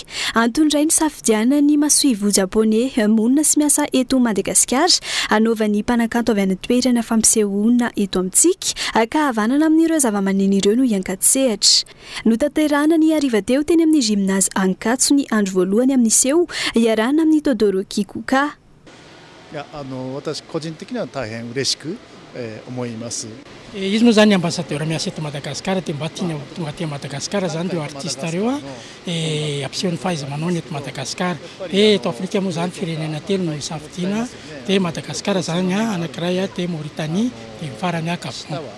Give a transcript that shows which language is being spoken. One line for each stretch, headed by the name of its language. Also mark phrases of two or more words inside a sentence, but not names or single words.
Malagasy: Antony ny safidiana ny masoivo japonais monina sy miasa eto Madagasikara anaovan'ny mpanakanto avy any toerana fampisehoana eto amintsika ka havanana amin'ireo zava-maneno ireo no iankatsehatra. Notanterahana ny hariva teo teny amin'ny gymnase Ankatso ny andro voalohany amin'ny seho iarahana amin'ny Todoroki Kuka.
Japanese: 私個人的には大変嬉しく思います。
Malagasy: Izy moa zany ambassadeur miasa eto Madagasikara dia mba tiana tonga aty Madagasikara zany ireo artiste ireo ampisehony fahaiza-manao eto Madagasikara. Dia eto Afrika moa zany firenena telo no safidiana, dia Madagasikara zany anankiray dia Mauritanie dia farany Gabon.